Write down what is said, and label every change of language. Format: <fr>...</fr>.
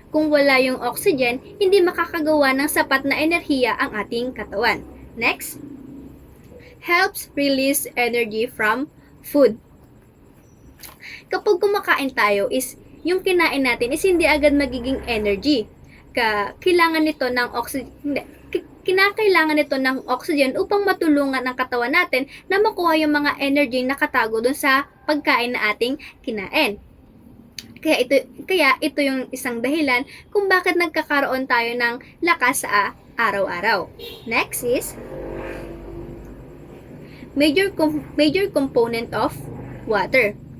<tl>Kung wala yung oxygen, hindi makakagawa ng sapat na enerhiya ang ating katawan.</tl> <en>Next, helps release energy from food.</en> <tl>Kapag kumakain tayo is yung kinain natin is hindi agad magiging energy. Kailangan nito ng kinakailangan nito ng oxygen upang matulungan ang katawan natin na makuha yung mga energy na nakatago dun sa pagkain na ating kinain. Kaya ito yung isang dahilan kung bakit nagkakaroon tayo ng lakas sa araw-araw.</tl> <en>Next is major component of water.</en>